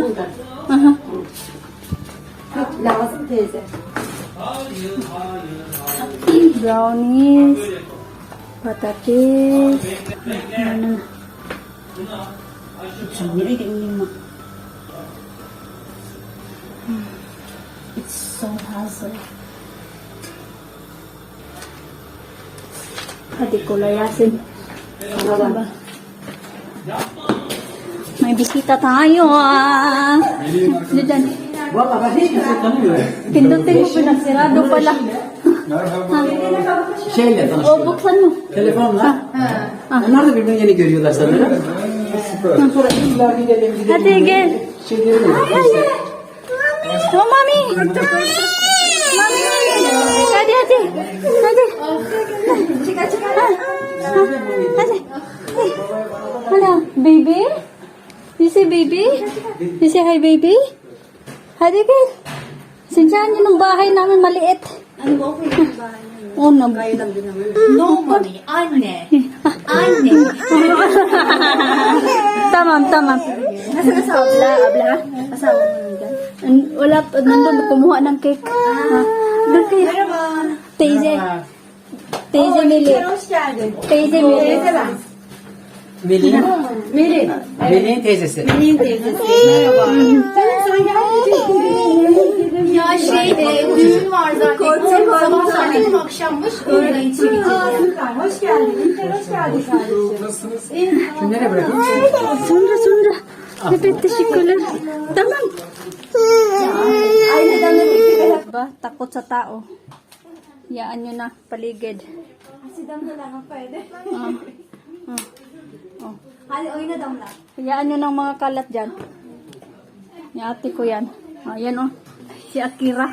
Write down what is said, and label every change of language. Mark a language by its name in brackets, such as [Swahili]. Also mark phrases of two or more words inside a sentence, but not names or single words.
[Turkish] Burada. Aha. Çok lazım teyze. Brownies. Patates. [Filipino] Ano na. [Turkish] Sen nereye gidiyorsun? [English] It's so hassle. [Turkish] Hadi ko layasin. [Filipino] Diba? May bisita tayo ah. Diyan. [Turkish] Valla ben hiç kimseyi tanımıyorum. [Filipino] Pindutin mo pinagsirado pala. [Turkish] Şeyle O, tanıştılar. [Filipino] buksan mo. [Turkish] Telefonla. Onlar da birbirini yeni görüyorlar sanırım. Sonra illa gidelim gidelim. Hadi gel. Şeyleri de [English] Oh, mami. Mami. [Turkish] Hadi. Hadi. Hadi. [English] Hello, baby. You say baby? You say hi, baby? [Turkish] Hadi gel. [Filipino] Sinsahan niyo ng bahay namin maliit. Ano ba okay yung bahay niyo? [English] Oh, no. [Filipino] Kayo lang din naman. No, mami. [Turkish] Anne. Anne. Tamam. [Filipino] Nasa asawa? Abla? Asawa mo nandyan? Wala, nandun, kumuha ng cake. Doon kayo. [Turkish] Merhaba. Teyze. Teyze Mili. Hoş geldin. Teyze Mili. Teyze ben. Melih'in Melin. Melih'in teyzesi. Melin teyzesi. Merhaba. Sen gel. Ya düğün var zaten. Sabah zannettim akşammış. Öğlen içi gideceğiz. Hoş geldin. Hoş geldin kardeşim. Şimdi nereye bırakayım? Sonra. Evet, teşekkürler. Tamam. Ay, neden [Filipino] Ba, takot sa tao. Yaan nyo na, paligid. Si damla lang ang pwede. Oh. Hali, oy na damla. Hayaan nyo ng mga kalat dyan. Yung ate ko yan. Ayan oh. Si Si Akira.